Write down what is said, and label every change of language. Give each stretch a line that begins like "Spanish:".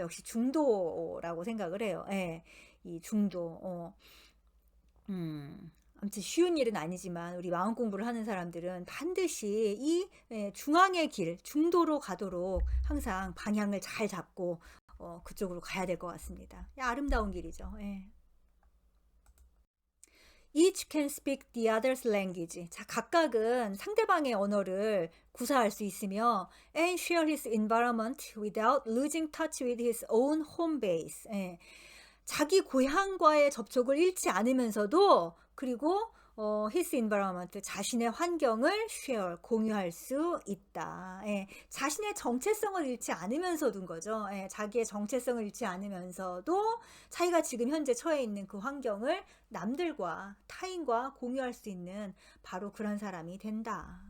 Korean: 역시 중도라고 생각을 해요. 예, 이 중도. 아무튼 쉬운 일은 아니지만 우리 마음 공부를 하는 사람들은 반드시 이 중앙의 길, 중도로 가도록 항상 방향을 잘 잡고 그쪽으로 가야 될 것 같습니다. 아름다운 길이죠. 예.
English: Each can speak the other's language.
Korean: 자, 각각은 상대방의 언어를 구사할 수 있으며
English: and share his environment without losing touch with his own home base.
Korean: 예. 자기 고향과의 접촉을 잃지 않으면서도, 그리고
English: his environment,
Korean: 자신의 환경을 share, 공유할 수 있다. 예, 자신의 정체성을 잃지 않으면서도인 거죠. 예, 자기의 정체성을 잃지 않으면서도 자기가 지금 현재 처해 있는 그 환경을 남들과 타인과 공유할 수 있는 바로 그런 사람이 된다.